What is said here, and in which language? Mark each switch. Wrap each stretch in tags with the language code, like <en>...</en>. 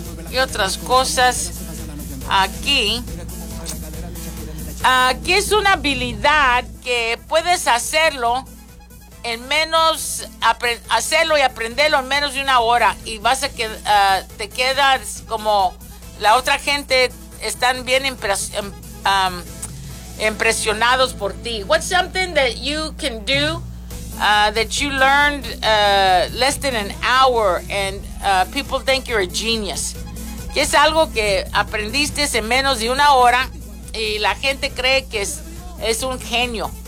<es>Y otras cosas aquí. Aquí es una habilidad que puedes hacerlo en menos, hacerlo y aprenderlo en menos de una hora. Y vas a que te quedas como la otra gente están bien impresionados por ti.</es> <en>What's something that you can do that you learned less than an hour and people think you're a genius?</en> <es>¿Qué es algo que aprendiste en menos de una hora y la gente cree que es un genio?</es>